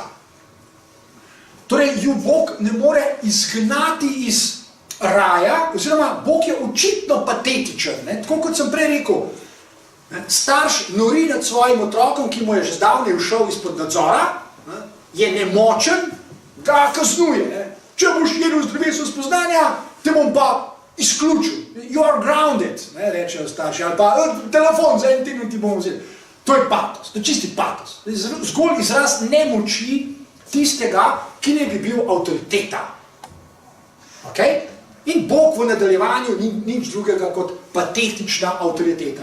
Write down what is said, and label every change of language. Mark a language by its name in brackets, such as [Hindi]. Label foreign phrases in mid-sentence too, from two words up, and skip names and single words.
[Slovenian] Torej, ju Bog ne more izgnati iz raja, oziroma Bog je očitno patetičen, tako kot sem prej rekel. Starš nori nad svojim otrokom, ki mu je že zdavnaj ušel izpod nadzora, je nemočen, ga kaznuje. Če boš jedel z drevesom spoznanja, te bom pa izključil. [English] You are grounded, [Slovenian] rečejo starši, ali pa telefon za en teden ti bomo vzeli. To je patos, to je čisti patos. Zgolj izraz nemoči tistega, ki ne bi bil avtoriteta. In Bog v nadaljevanju ni nič drugega kot patetična avtoriteta.